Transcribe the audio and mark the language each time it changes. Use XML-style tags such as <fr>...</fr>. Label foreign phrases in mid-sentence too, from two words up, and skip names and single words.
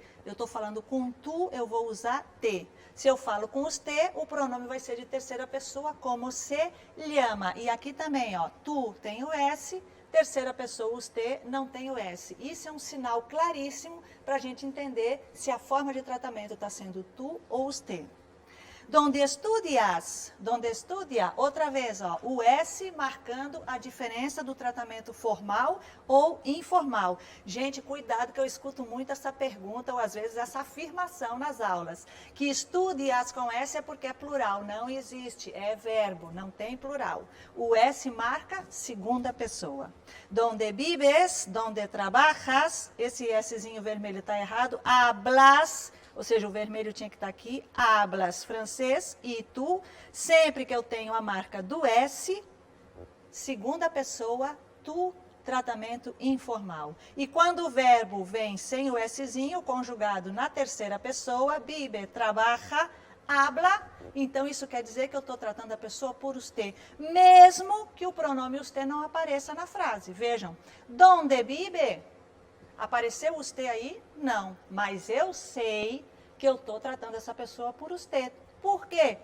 <pt>Eu estou falando com tu, eu vou usar te. Se eu falo com os te, o pronome vai ser de terceira pessoa,</pt> <es>como se llama.</es> <pt>E aqui também, ó, tu tem o S, terceira pessoa, os te, não tem o S. Isso é um sinal claríssimo para a gente entender se a forma de tratamento está sendo tu ou os te.</pt> <es>Donde estudias, donde estudia,</es> <pt>outra vez, ó, o S marcando a diferença do tratamento formal ou informal. Gente, cuidado que eu escuto muito essa pergunta ou às vezes essa afirmação nas aulas. Que estudias com S é porque é plural, não existe, é verbo, não tem plural. O S marca segunda pessoa.</pt> <es>Donde vives, donde trabajas,</es> <pt>esse Szinho vermelho está errado, hablas, ou seja, o vermelho tinha que estar aqui, hablas francês, e tu, sempre que eu tenho a marca do S, segunda pessoa, tu, tratamento informal. E quando o verbo vem sem o Szinho, conjugado na terceira pessoa,</pt> <es>vive, trabaja, habla,</es> <pt>então isso quer dizer que eu estou tratando a pessoa por usted, mesmo que o pronome usted não apareça na frase. Vejam,</pt> <es>donde vive?</es> <pt>Apareceu usted aí? Não, mas eu sei que eu estou tratando essa pessoa por usted. Por quê?</pt>